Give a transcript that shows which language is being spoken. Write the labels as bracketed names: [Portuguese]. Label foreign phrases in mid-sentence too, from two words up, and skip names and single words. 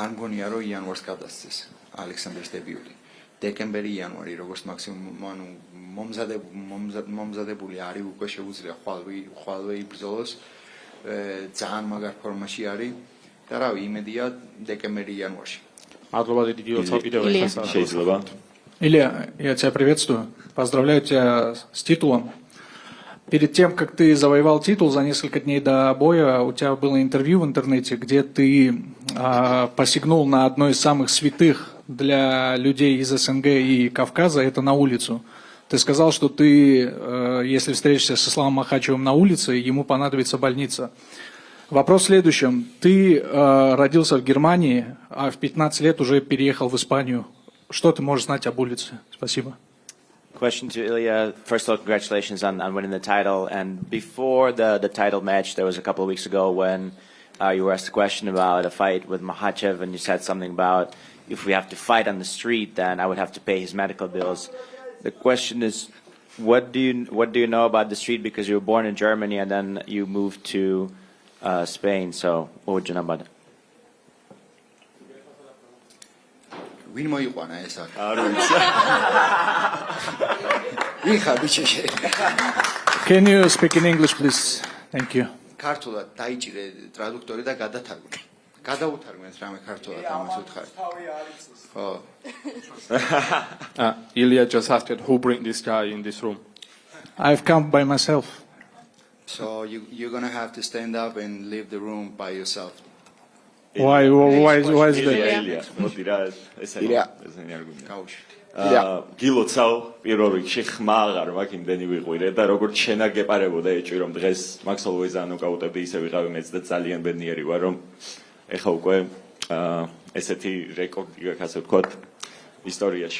[Georgian] არ მგონია რომ იანვარს გადასცეს ალექსანდრის დებიუტი. დეკემბერი, იანვარი, როგორც მაქსიმუმ, ანუ მომზადებული არის, უკვე შეუძლია ხვალვე იბრძოლოს, ძალიან მაგარ ფორმაში არის და რავი, იმედია დეკემბერი, იანვარში. მადლობა დიდი გილოცავ კიდევ ერთხელ. შეიძლება. [Russian] Илья, я тебя приветствую. Поздравляю тебя с титулом. Перед тем, как ты завоевал титул, за несколько дней до боя у тебя было интервью в интернете, где ты посягнул на одно из самых святых для людей из СНГ и Кавказа, это на улицу. Ты сказал, что ты, если встретишься с Исламом Махачевым на улице, ему понадобится больница. Вопрос в следующем. Ты родился в Германии, а в 15 лет уже переехал в Испанию. Что ты можешь знать об улице? Спасибо. [English] Question to Ilya. First of all, congratulations on winning the title. And before the title match, there was a couple of weeks ago when you were asked a question about a fight with Makhachev, and you said something about if we have to fight on the street, then I would have to pay his medical bills. The question is, what do you know about the street, because you were born in Germany and then you moved to Spain? So what would you know about it? [Georgian] ვინ მოიყვანა ეს აქ? არ ვიცი. ვინ ხარ ბიჭი? [English] Can you speak in English, please? Thank you. [Georgian] ქართულად დაიჭირე ტრადუქტორი და გადათარგმნე. გადაუთარგმნეს რამე ქართულად ამას უთხარი. ხო. [English] Ilya just asked who bring this guy in this room. I've come by myself. So you're going to have to stand up and leave the room by yourself. Why is that? [Georgian] ილია, მოდი რა, ესენი არ გვინდა. გაუშვი. გილოცავ პირველ რიგში ხმა აღარ მაქვს, იმდენი ვიყვირე და როგორც შენა გეპარებოდა ეჭვი რომ დღეს Max Holloway-ს ანოკაუტებდი, ისე ვიყავი მეც და ძალიან ბედნიერი ვარ რომ ეხა უკვე ესეთი რეკორდი გაქვს, ასე ვთქვათ, ისტორიაში.